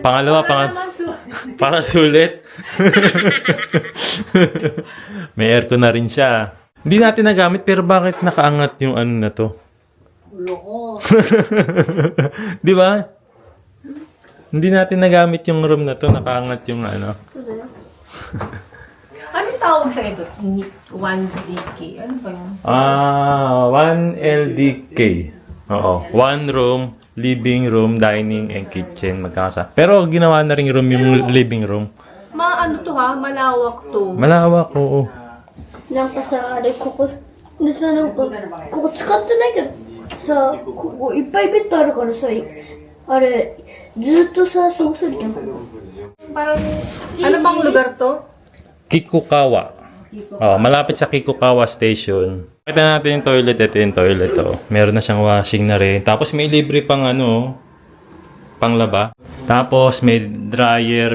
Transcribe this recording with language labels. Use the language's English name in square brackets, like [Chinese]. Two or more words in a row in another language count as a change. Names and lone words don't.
[Filipino] pangalawa, para sulit. May aircon na rin siya. Hindi natin nagamit pero bakit nakaangat yung ano na to? Loko. Di ba? Hindi natin nagamit yung room na to, nakaangat yung ano. [Japanese] そうだよ [Filipino] Ano tawag sa ito? 1DK. Ano ba yun? 1 LDK. Oo. [English] 1 room, living room, dining, and kitchen. [Filipino] Magkakasa. Pero ginawa na rin room yung living room. Ano to ha? Malawak to. Malawak, oo. [Japanese] なんかさあれここでさなんかここ使ってないけどさここいっぱいベッドあるからさあれずっとさ過ごせるじゃん [Filipino] Parang, ano bang lugar to? Kikukawa. Malapit sa Kikukawa Station. Kita natin yung toilet. Ito yung toilet. Oh. Meron na siyang washing na rin. Tapos may libre pang ano, panglaba. Tapos may dryer.